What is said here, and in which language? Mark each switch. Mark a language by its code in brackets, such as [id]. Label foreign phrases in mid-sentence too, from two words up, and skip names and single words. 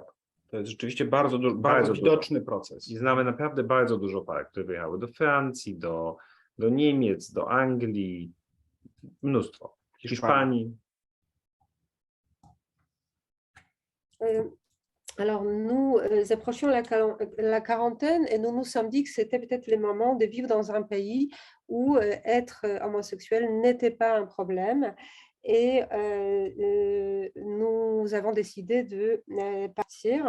[pl] To jest rzeczywiście bardzo widoczny proces. I znamy naprawdę bardzo dużo par, które wyjechały do Francji, do Niemiec, do Anglii, mnóstwo. Hiszpanii. [fr] Alors, nous approchions la quarantaine et nous nous sommes dit que c'était peut-être le moment de vivre dans un pays où être homosexuel n'était pas un problème. Et nous avons décidé de partir.